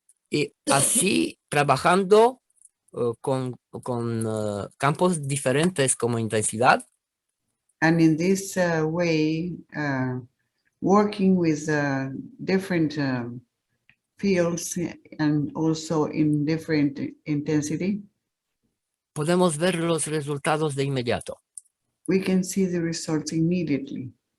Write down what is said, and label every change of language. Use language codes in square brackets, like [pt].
[es] Y así, trabajando con campos diferentes como intensidad, [en] And in this way, working with different fields and also in different intensity, [es] podemos ver los resultados de inmediato. [en] we can see the results immediately.